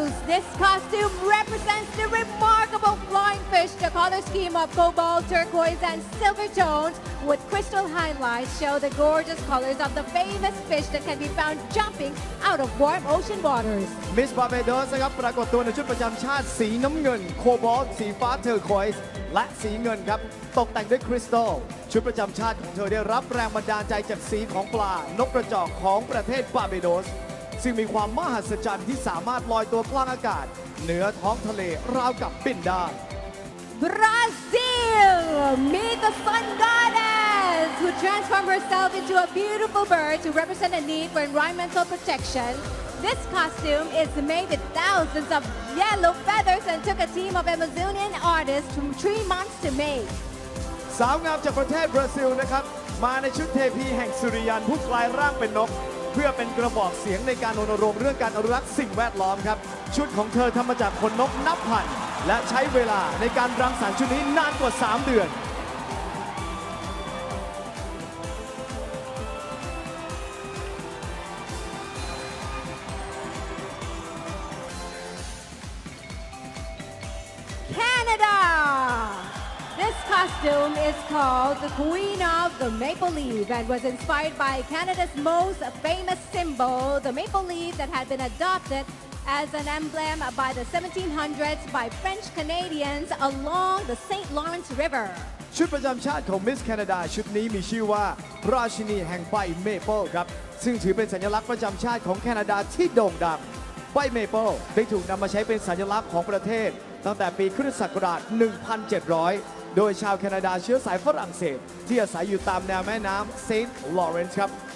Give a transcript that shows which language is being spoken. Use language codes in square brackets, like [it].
[en] This costume represents the remarkable flying fish. The color scheme of cobalt, turquoise, and silver tones with crystal highlights show the gorgeous colors of the famous fish that can be found jumping out of warm ocean waters. [th] Miss Barbados นะครับปรากฏตัวในชุดประจำชาติสีน้ำเงินโคบอลต์สีฟ้าเทอร์ควอยส์และสีเงินครับตกแต่งด้วยคริสตัลชุดประจำชาติของเธอได้รับแรงบันดาลใจจากสีของปลานกกระจอกของประเทศบาร์เบโดสซึ่งมีความมหัศจรรย์ที่สามารถลอยตัวกลางอากาศเหนือท้องทะเลราวกับบินได้ [en] Brazil! Meet the sun goddess who transformed herself into a beautiful bird to represent a need for environmental protection. This costume is made with thousands of yellow feathers and took a team of Amazonian artists from 3 months to make. [th] สาวงามจากประเทศบราซิลนะครับมาในชุดเทพีแห่งสุริยันผู้กลายร่างเป็นนกเพื่อเป็นกระบอกเสียงในการรณรงค์เรื่องการอนุรักษ์สิ่งแวดล้อมครับชุดของเธอทำมาจากขนนกนับพันและใช้เวลาในการรังสรรค์ชุดนี้นานกว่า3 เดือน [en] Canada! This costume is called the Queen of the Maple Leaf and was inspired by Canada's most famous symbol, the maple leaf that had been adopted as an emblem by the 1700s by French Canadians along the St. Lawrence River. [th] ชุดประจำชาติของมิสแคนาดาชุดนี้มีชื่อว่าราชินีแห่งใบเมเปิลครับซึ่งถือเป็นสัญลักษณ์ประจำชาติของแคนาดาที่โด่งดังใบเมเปิลได้ถูกนำมาใช้เป็นสัญลักษณ์ของประเทศตั้งแต่ปีคริสตศักราช 1700 โดยชาวแคนาดาเชื้อสายฝรั่งเศสที่อาศัยอยู่ตามแนวแม่น้ำเซนต์ลอเรนซ์ครับ